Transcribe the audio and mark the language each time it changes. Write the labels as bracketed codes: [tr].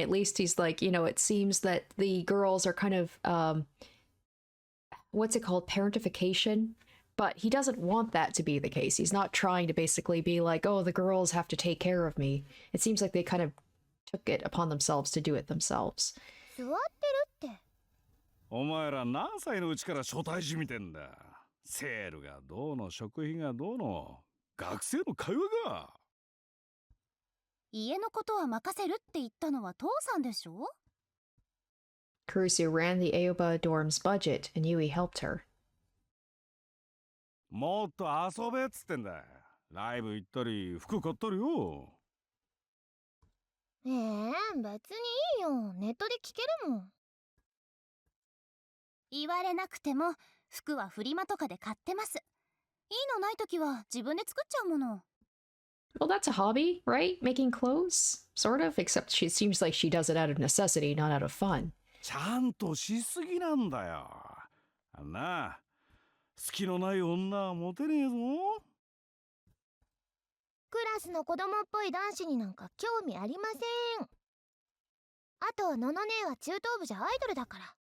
[en] At least he's like, it seems that the girls are kind of, what's it called? Parentification? But he doesn't want that to be the case. He's not trying to basically be like, oh, the girls have to take care of me. It seems like they kind of took it upon themselves to do it themselves. [ja] 座ってるって。お前ら何歳のうちから初対地見てんだ。セールがどうの、食費がどうの、学生の会話が。家のことは任せるって言ったのは父さんでしょ？ [en] Kurusu ran the Aoba dorm's budget, and Yui helped her. [ja] もっと遊べっつってんだ。ライブ行ったり、服買ったりよ。別にいいよ。ネットで聞けるもん。言われなくても服はフリマとかで買ってます。いいのないときは自分で作っちゃうもの。 [en] Well, that's a hobby, right? Making clothes? Sort of, except she seems like she does it out of necessity, not out of fun. [ja] ちゃんとしすぎなんだよ。好きのない女はモテねえぞ。クラスの子供っぽい男子になんか興味ありません。あと、のの姉は中等部じゃアイドルだから。